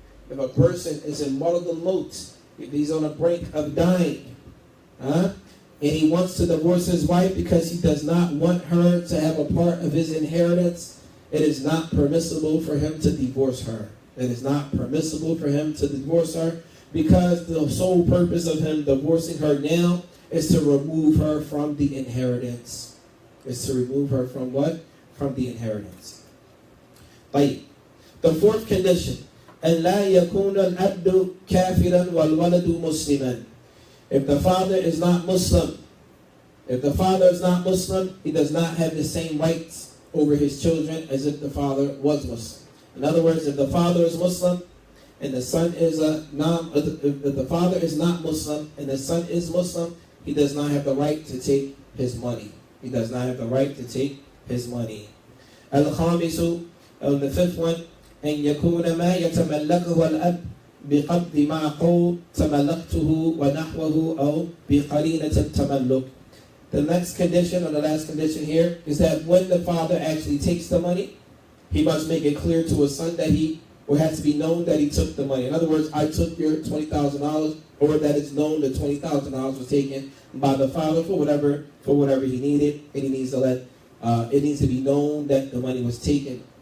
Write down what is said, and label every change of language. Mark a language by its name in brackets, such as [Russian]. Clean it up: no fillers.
[English] If a person is in marad al-maut, if he's on the brink of dying, and he wants to divorce his wife because he does not want her to have a part of his inheritance, it is not permissible for him to divorce her. It is not permissible for him to divorce her, because the sole purpose of him divorcing her now is to remove her from the inheritance. Is to remove her from what? From the inheritance. Right. The fourth condition, [Arabic] أن لا يكون الأب كافرا والولد مسلما. [English] If the father is not Muslim, he does not have the same rights over his children as if the father was Muslim. In other words, if the father is Muslim and the son is if the father is not Muslim and the son is Muslim, he does not have the right to take his money. He does not have the right to take his money. [Arabic] Al-Khamisu, [English] the fifth one, [Arabic] أن يكون ما يتملكه الأب بقبض معقول تملكته ونحوه أو بقرينة التملك. [English] The next condition, or the last condition here, is that when the father actually takes the money, he must make it clear to his son that or has to be known that he took the money. In other words, I took your $20,000, or that it's known that $20,000 was taken by the father for whatever he needed, and he needs to it needs to be known that the money was taken.